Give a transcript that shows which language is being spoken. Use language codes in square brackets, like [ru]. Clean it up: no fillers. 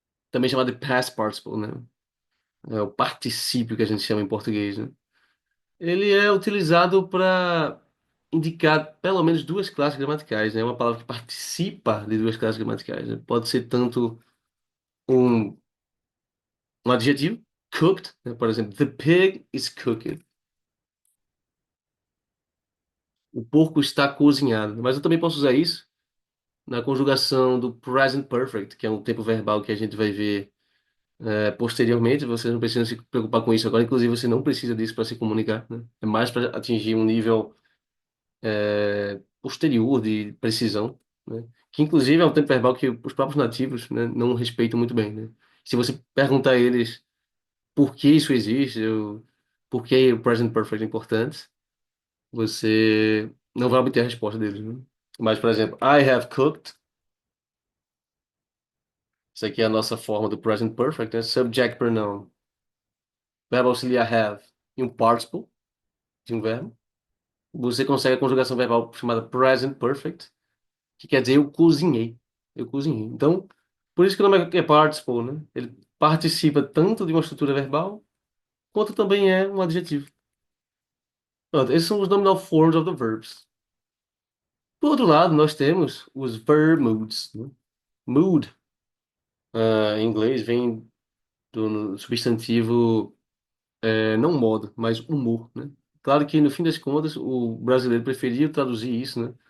[pt] Também chamado de past participle, né? É o particípio que a gente chama em português, né? Ele é utilizado para indicar pelo menos duas classes gramaticais, né? É uma palavra que participa de duas classes gramaticais, né? Pode ser tanto um, um adjetivo, cooked, né? [en] Por exemplo, the pig is cooked. [pt] O porco está cozinhado. Mas eu também posso usar isso na conjugação do present perfect, que é um tempo verbal que a gente vai ver posteriormente. Você não precisa se preocupar com isso agora. Inclusive, você não precisa disso para se comunicar, né? É mais para atingir um nível posterior de precisão, né? Que inclusive é um tempo verbal que os próprios nativos, né, não respeitam muito bem, né? Se você perguntar a eles por que isso existe, por que o present perfect é importante, você não vai obter a resposta deles, né? Mas, por exemplo, [en] I have cooked, [pt] isso aqui é a nossa forma do present perfect, né? Subject pronoun, verbo auxiliar have e um participle de um verbo. Você consegue a conjugação verbal chamada present perfect, que quer dizer eu cozinhei. Eu cozinhei. Então, por isso que o nome é participle, né? Ele participa tanto de uma estrutura verbal, quanto também é um adjetivo. Pronto, esses são os [en] nominal forms of the verbs. [pt] Por outro lado, nós temos os verb moods, né? Mood, em inglês, vem do substantivo, não modo, mas humor, né? Claro que, no fim das contas, o brasileiro preferia traduzir isso, né?